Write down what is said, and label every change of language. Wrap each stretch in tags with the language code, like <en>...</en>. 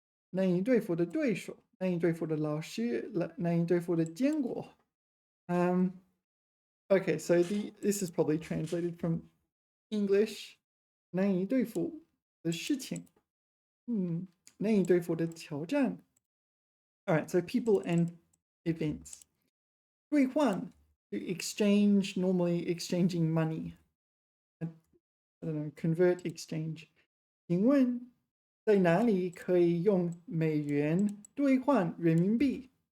<zh>难以对付的对手，难以对付的老师，难以对付的坚果。</zh> <en>Okay, so this is probably translated from English.</en> <zh>难以对付的事情，难以对付的挑战。</zh> <en>All right, so people and events. 兑换 to exchange, normally exchanging money. I don't know, convert, exchange.</en> <zh>请问在哪里可以用美元兑换人民币?</zh>